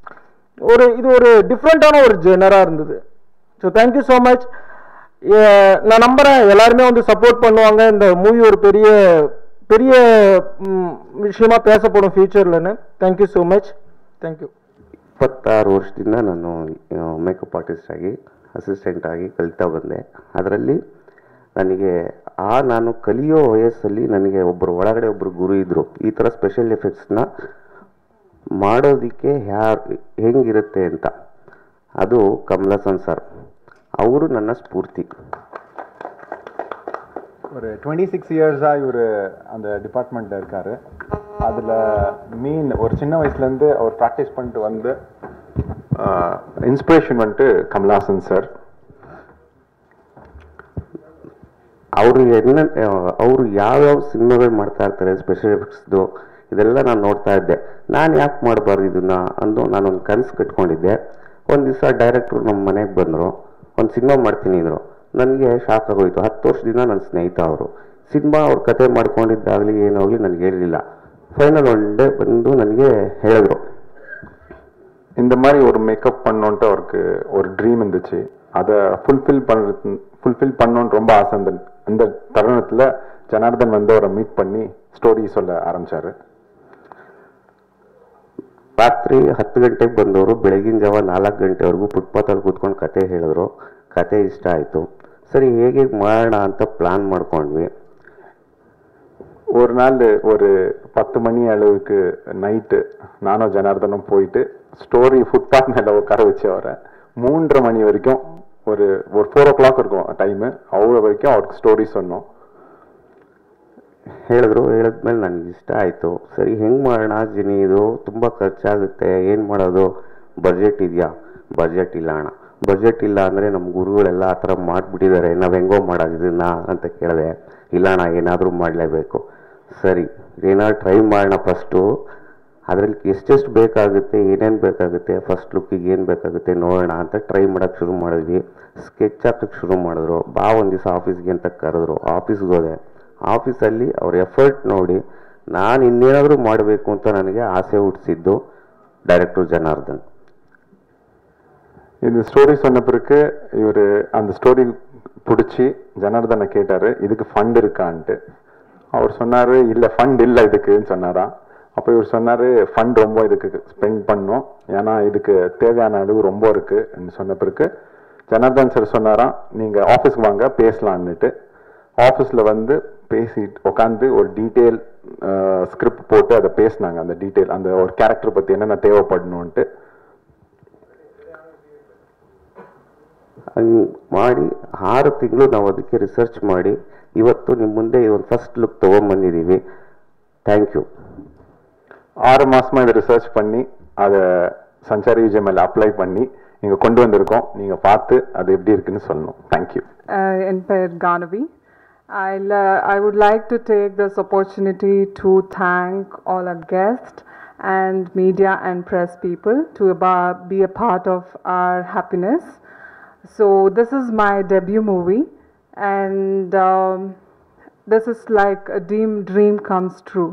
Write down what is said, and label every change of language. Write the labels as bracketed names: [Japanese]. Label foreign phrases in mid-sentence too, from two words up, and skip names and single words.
[Tamil] இது ஒரு டிஃப்ரெண்டான ஒரு ஜெனராக இருந்தது. [English] so thank you so much. [Tamil] நான் நம்புறேன் எல்லாருமே வந்து சப்போர்ட் பண்ணுவாங்க. இந்த மூவி ஒரு பெரிய பெரிய விஷயமா பேசப்படும் ಫ್ಯೂಚರ್லன்னு. [English] thank you so much. thank you. [Kannada] 26 ವರ್ಷದಿಂದ ನಾನು [English] make-up artist [Kannada] ಆಗಿ ಅಸಿಸ್ಟೆಂಟ್ ಆಗಿ ಕಲಿತಾ ಬಂದೆ. ಅದರಲ್ಲಿ ನನಗೆ ನಾನು ಕಲಿಯೋ ವಯಸ್ಸಲ್ಲಿ ನನಗೆ ಒಳಗಡೆ ಒಬ್ಬರು ಗುರು ಇದ್ದರು. ಈ ಥರ [English] special effects [Kannada] ಮಾಡೋದಕ್ಕೆ ಹೆಂಗಿರುತ್ತೆ ಅಂತ. ಅದು ಕಮಲಾಸನ್ ಸರ್, ಅವರು ನನ್ನ ಸ್ಫೂರ್ತಿ. [Tamil] ஒரு 26 இயர்ஸாக இவர் அந்த டிபார்ட்மெண்ட்டில் இருக்கார். அதில் ஒரு சின்ன வயசுலேருந்து அவர் ப்ராக்டிஸ் பண்ணிட்டு வந்து இன்ஸ்பிரேஷன் வந்துட்டு கமலாசன் சார். [Kannada] ಅವರು ಯಾವ್ಯಾವ ಸಿನಿಮಾಗಳು ಮಾಡ್ತಾ ಇರ್ತಾರೆ [English] special effects [Kannada] ಇದೆಲ್ಲ ನಾನು ನೋಡ್ತಾ ಇದ್ದೆ. ನಾನು ಯಾಕೆ ಮಾಡಬಾರ್ದು ಇದನ್ನ ಅಂದು ನಾನೊಂದು ಕನಸು ಕಟ್ಕೊಂಡಿದ್ದೆ. ಒಂದು ದಿವಸ ಡೈರೆಕ್ಟ್ರು ನಮ್ಮ ಮನೆಗೆ ಬಂದರು, ಒಂದು ಸಿನಿಮಾ ಮಾಡ್ತೀನಿ ಅಂದರು. ನನಗೆ ಶಾಕ್ ಆಗೋಯ್ತು. 10 ವರ್ಷದಿಂದ ನನ್ನ ಸ್ನೇಹಿತ ಅವರು. ಸಿನಿಮಾ ಅವ್ರ ಕತೆ ಮಾಡ್ಕೊಂಡಿದ್ದಾಗಲಿ ಏನಾಗಲಿ ನನಗೆ ಹೇಳಿಲ್ಲ. [English] final one day வந்து [Kannada] ನನಗೆ ಹೇಳಿದ್ರು, [Tamil] இந்த மாதிரி ஒரு மேக்கப் பண்ணோன்ட்டு அவருக்கு ஒரு ட்ரீம் இருந்துச்சு. அதை ஃபுல்ஃபில் பண்ணோன்னு ரொம்ப ஆசை. அந்த தருணத்தில் ஜனார்தன் வந்து அவரை மீட் பண்ணி ஸ்டோரி சொல்ல ஆரம்பிச்சாரு. [Kannada] ರಾತ್ರಿ 10 ಗಂಟೆಗೆ ಬಂದವರು ಬೆಳಗಿನ ಜಾವ 4 ಗಂಟೆವರೆಗೂ ಫುಟ್ಪಾತಲ್ಲಿ ಕೂತ್ಕೊಂಡು ಕತೆ ಹೇಳಿದ್ರು. ಕತೆ ಇಷ್ಟ ಆಯಿತು. ಸರಿ ಹೇಗೆ ಮಾಡೋಣ ಅಂತ ಪ್ಲಾನ್ ಮಾಡ್ಕೊಂಡ್ವಿ. ஒரு நாள் ஒரு 10 மணி அளவுக்கு நைட்டு நானும் ஜனார்தனும் போயிட்டு ஸ்டோரி ஃபுட்பாத் மேலே உட்கார வச்சு அவரை 3:30 மணி வரைக்கும் ஒரு 4 o'clock இருக்கும் டைமு. அவ்வளோ வரைக்கும் அவருக்கு ஸ்டோரி சொன்னோம். ಹೇಳಿದ್ಮೇಲೆ ನನಗೆ ಇಷ್ಟ ಆಯಿತು. ಸರಿ ಹೆಂಗೆ ಮಾಡೋಣ ಜಿನಿ, ಇದು ತುಂಬ ಖರ್ಚಾಗುತ್ತೆ, ಏನು ಮಾಡೋದು, ಬಜೆಟ್ ಇದೆಯಾ? ಬಜೆಟ್ ಇಲ್ಲ ಅಣ್ಣ. ಬಜೆಟ್ ಇಲ್ಲ ಅಂದರೆ ನಮ್ಮ ಗುರುಗಳೆಲ್ಲ ಆ ಥರ ಮಾಡಿಬಿಟ್ಟಿದ್ದಾರೆ, ನಾವು ಹೆಂಗೋ ಮಾಡೋದು ಇದನ್ನ ಅಂತ ಕೇಳಿದೆ. ಇಲ್ಲ ಅಣ್ಣ ಏನಾದರೂ ಮಾಡಲೇಬೇಕು. ಸರಿ ಏನಾದ್ರು ಟ್ರೈ ಮಾಡೋಣ ಫಸ್ಟು. ಅದರಲ್ಲಿ ಎಷ್ಟೆಷ್ಟು ಬೇಕಾಗುತ್ತೆ, ಏನೇನು ಬೇಕಾಗುತ್ತೆ, [English] first look [Kannada] ಏನು ಬೇಕಾಗುತ್ತೆ ನೋಡೋಣ ಅಂತ ಟ್ರೈ ಮಾಡೋಕ್ಕೆ ಶುರು ಮಾಡಿದ್ವಿ. ಸ್ಕೆಚ್ ಹಾಕೋಕ್ಕೆ ಶುರು ಮಾಡಿದ್ರು. ಬಾ ಒಂದು ದಿವಸ ಆಫೀಸ್ಗೆ ಅಂತ ಕರೆದ್ರು. ಆಫೀಸ್ಗೆ ಹೋದೆ. ಆಫೀಸಲ್ಲಿ ಅವ್ರ ಎಫರ್ಟ್ ನೋಡಿ ನಾನು ಇನ್ನೇನಾದರೂ ಮಾಡಬೇಕು ಅಂತ ನನಗೆ ಆಸೆ ಹುಟ್ಟಿಸಿದ್ದು டைரக்டர் ஜனார்தன். [Tamil] இந்த ஸ்டோரி சொன்ன பிறகு இவர் அந்த ஸ்டோரி பிடிச்சி ஜனார்தனை கேட்டார், இதுக்கு ஃபண்ட் இருக்கான்ட்டு. அவர் சொன்னார், இல்லை ஃபண்ட் இல்லை இதுக்குன்னு சொன்னாராம். அப்போ இவர் சொன்னார், ஃபண்ட் ரொம்ப இதுக்கு ஸ்பெண்ட் பண்ணோம், ஏன்னா இதுக்கு தேவையான அளவு ரொம்ப இருக்குன்னு சொன்ன பிறகு ஜனார்தன் சார் சொன்னாராம், நீங்கள் ஆஃபீஸ்க்கு வாங்க பேசலான்னுட்டு. ஆஃபீஸில் வந்து பேசிட்டு உட்காந்து ஒரு [English] detail script [Tamil] போட்டு அதை பேசினாங்க. அந்த டீட்டெயில் அந்த ஒரு கேரக்டர் பற்றி என்னென்ன தேவைப்படணுன்ட்டு [Kannada] ಮಾಡಿ 6 ತಿಂಗಳು ನಾವು ಅದಕ್ಕೆ ರಿಸರ್ಚ್ ಮಾಡಿ ಇವತ್ತು ನಿಮ್ಮ ಮುಂದೆ ಒಂದು [English] first look [Kannada] ತೊಗೊಂಬಂದಿದ್ದೀವಿ. [English] thank you. [Tamil] 6 மாசமா இதை ரிசர்ச் பண்ணி அதை சஞ்சாரி விஜய் மேலே அப்ளை பண்ணி இங்கே கொண்டு வந்திருக்கோம். நீங்கள் பார்த்து அது எப்படி இருக்குன்னு சொல்லணும். [English] thank you. [Tamil] என் பெயர் கானவி. [English] I would like to take this opportunity to thank all our guests and media and press people to be a part of our happiness. So this is my debut movie, and this is like a dream comes true.